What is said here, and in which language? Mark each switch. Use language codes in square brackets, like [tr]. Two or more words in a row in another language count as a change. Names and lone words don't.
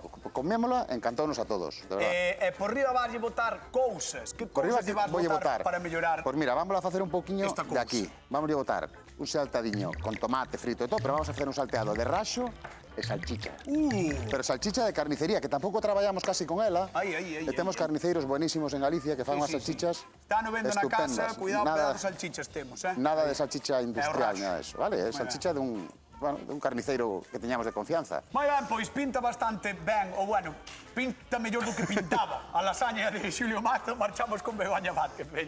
[gl] Comémola, encantounos a todos, de verdad. Por riba vas a botar cousas. Que Por riba cousas te vas voulle botar botar para mellorar? Pois mira, vamos a facer un pouquiño esta de cousa. aquí. Vamos a botar un saltadiño con tomate frito e todo, pero vamos a facer un salteado de raxo e salchicha. Pero salchicha de carnicería, que tampouco traballamos casi con ela. Ai, ai, ai, E temos ai, ai. carniceiros buenísimos en Galicia que fan unhas salchichas Está no vendo na casa, estupendas. cuidado, Nada- pedazos salchichas temos, eh? Nada de salchicha industrial, raxo. [es] nada de eso, vale? [gl] É salchicha de un, bueno, de un carniceiro que teñamos de confianza. Moi ben, pois pinta bastante ben, ou bueno, pinta mellor do que pintaba. A lasaña de Xulio Mato, marchamos con Begoña Vázquez, veña.